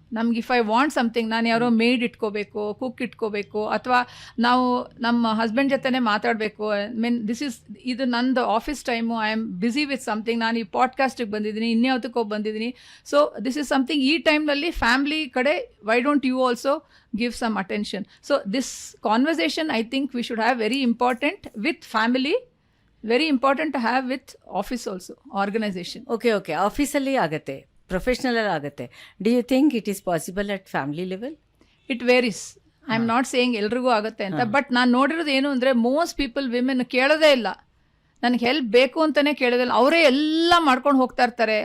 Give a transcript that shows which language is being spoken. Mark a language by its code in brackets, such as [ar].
[kn] ನಮ್ಗೆ [en] if I want something, [kn] ನಾನು ಯಾರೋ ಮೇಡ್ ಇಟ್ಕೋಬೇಕು, ಕುಕ್ ಇಟ್ಕೋಬೇಕು, ಅಥವಾ ನಾವು ನಮ್ಮ ಹಸ್ಬೆಂಡ್ ಜೊತೆನೇ ಮಾತಾಡಬೇಕು. ಇದು ನಂದು office time, [en] I am busy with something, [kn] ನಾನು ಈ ಪಾಡ್ಕಾಸ್ಟಿಗೆ ಬಂದಿದ್ದೀನಿ, ಇನ್ಯಾವುದಕ್ಕೋ ಬಂದಿದ್ದೀನಿ. [en] So this is something. [kn] ಈ ಟೈಮ್ನಲ್ಲಿ ಫ್ಯಾಮಿಲಿ ಕಡೆ [en] Why don't you also give some attention? So this conversation I think we should have very important with family, very important to have with office also, organization. Okay, [kn] ಆಫೀಸಲ್ಲಿ ಆಗುತ್ತೆ, professional ಆಗುತ್ತೆ. [en] Do you think it is possible at family level? It varies. I am not saying [kn] ಎಲ್ರಿಗೂ ಆಗುತ್ತೆ ಅಂತ, but ನಾನು ನೋಡಿರೋದು ಏನು ಅಂದರೆ [en] most people women [kn] ಕೇಳೋದೇ ಇಲ್ಲ. ನನಗೆ ಹೆಲ್ಪ್ ಬೇಕು ಅಂತಲೇ ಕೇಳೋದಿಲ್ಲ. ಅವರೇ ಎಲ್ಲ ಮಾಡ್ಕೊಂಡು ಹೋಗ್ತಾ ಇರ್ತಾರೆ.